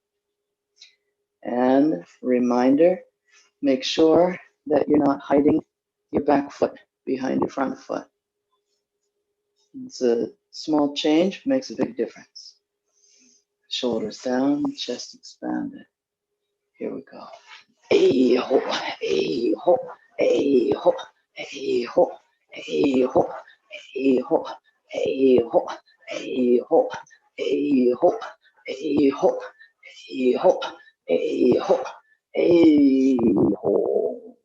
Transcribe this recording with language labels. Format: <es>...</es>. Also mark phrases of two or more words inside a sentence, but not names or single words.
<en>And reminder, make sure that you're not hiding your back foot behind your front foot. It's a small change, makes a big difference. Shoulders down, chest expanded. Here we go. Hey ho, hey ho, hey ho, hey ho, hey ho, hey ho, hey ho, hey ho, hey ho, hey ho, hey ho, hey ho, hey ho.</en>